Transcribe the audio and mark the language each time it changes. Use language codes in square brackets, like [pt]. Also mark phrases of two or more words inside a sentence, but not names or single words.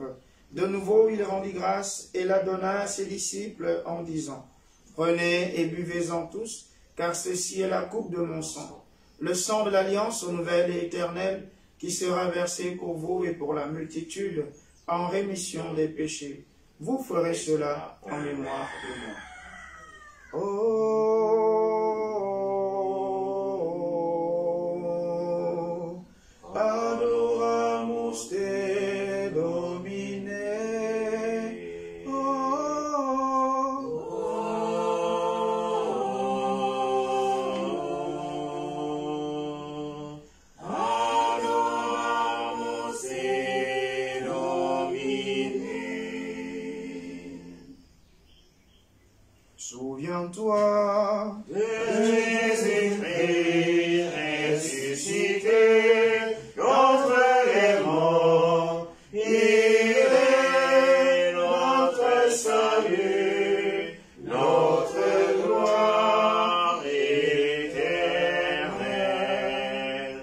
[fr] De nouveau, il rendit grâce et la donna à ses disciples en disant, « Prenez et buvez-en tous, car ceci est la coupe de mon sang, le sang de l'alliance nouvelle et éternelle, qui sera versé pour vous et pour la multitude, en rémission des péchés. Vous ferez cela en mémoire de moi. [la] » Oh, adoramus te Domine. Adoramus te Domine. [fr] Souviens-toi de Jésus-Christ ressuscité d'entre les morts, il est notre salut, notre gloire éternelle.